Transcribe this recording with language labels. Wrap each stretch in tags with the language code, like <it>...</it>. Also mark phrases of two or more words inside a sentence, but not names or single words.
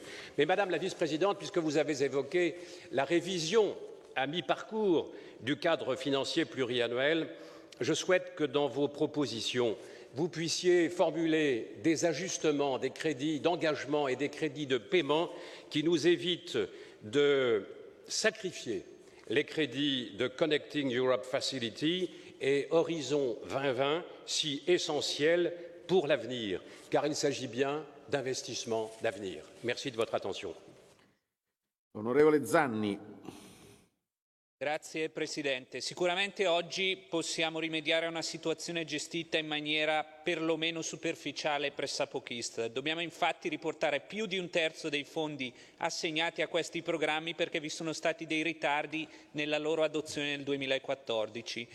<fr>Mais Madame la Vice-présidente, puisque vous avez évoqué la révision à mi-parcours du cadre financier pluriannuel, je souhaite que dans vos propositions, vous puissiez formuler des ajustements, des crédits d'engagement et des crédits de paiement qui nous évitent de sacrifier les crédits de Connecting Europe Facility et Horizon 2020, si essentiels pour l'avenir, car il s'agit bien d'investissements d'avenir. Merci de votre attention.</fr> <it>Onorevole Zanni. Grazie Presidente. Sicuramente oggi possiamo rimediare a una situazione gestita in maniera perlomeno superficiale e pressapochista. Dobbiamo infatti riportare più di un terzo dei fondi assegnati a questi programmi perché vi sono stati dei ritardi nella loro adozione nel 2014.</it>